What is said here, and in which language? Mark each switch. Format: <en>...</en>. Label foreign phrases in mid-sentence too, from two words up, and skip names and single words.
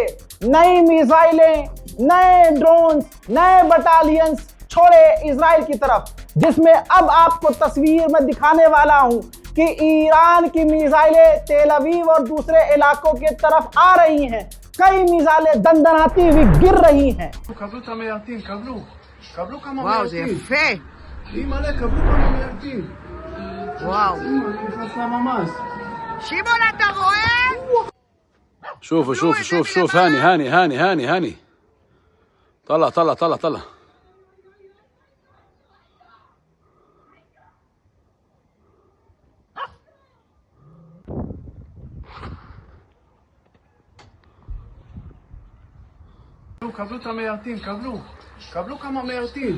<hi>नई मिसाइलें, नए ड्रोन्स, नए बटालियंस छोड़े इजराइल की तरफ, जिसमें अब आपको तस्वीर में दिखाने वाला हूं कि ईरान की मिसाइलें तेल अवीव और दूसरे इलाकों के तरफ आ रही हैं। कई मिसाइलें दंदनाती हुई गिर रही हैं।</hi> <he>וואו, זה יפה. וואו. שמעון, אתה רואה?</he> <ar>شوفوا شوفوا شوف شوف هاني طلع</ar> <he>קבלו את המיירטים, קבלו כמה מיירטים.</he>